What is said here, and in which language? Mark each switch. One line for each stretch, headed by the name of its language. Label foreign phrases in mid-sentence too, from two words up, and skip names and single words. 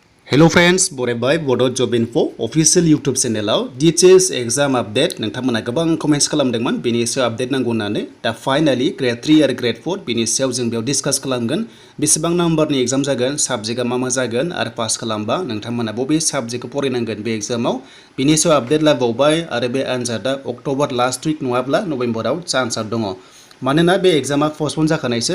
English: Hello friends,
Bodo: बरायबाय Bodo Job Info
English: official YouTube channel DHS exam update
Bodo: नोंथांमोना गोबां कमेन्ट्स खालामदोंमोन बेनि सायाव आपडेट नांगौ होननानै दा फाइनाली ग्रेड 3 आरो ग्रेड 4 बेनि सायाव जों बेयाव डिसकास खालामगोन बेसेबां नाम्बारनि एग्जाम जागोन साबजेक्टआ मा जागोन आरो पास खालामबा नोंथांमोना बबे साबजेक्टखौ फरायनांगोन बे एग्जामाव बेनि सायाव आपडेट लाबावबाय आरो बे आनजादा
English: October last week
Bodo: नङाब्ला नभेम्बराव चान्सआ दङ मानोना बे एग्जामा पस्टपन जाखानायसो